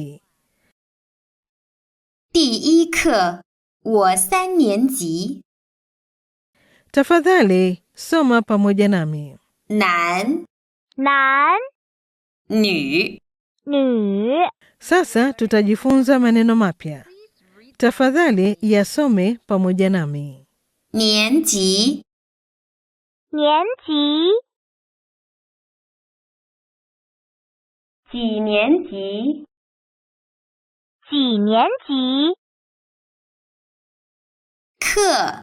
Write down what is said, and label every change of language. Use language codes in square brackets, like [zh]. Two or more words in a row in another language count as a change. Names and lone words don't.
[zh] 第一课，我3年级。 [sw] Tafadhali soma pamoja nami. [zh] 男男女女 [sw] Sasa tutajifunza maneno mapya. Tafadhali yasome pamoja nami. [zh] 年级年级几年级几年级课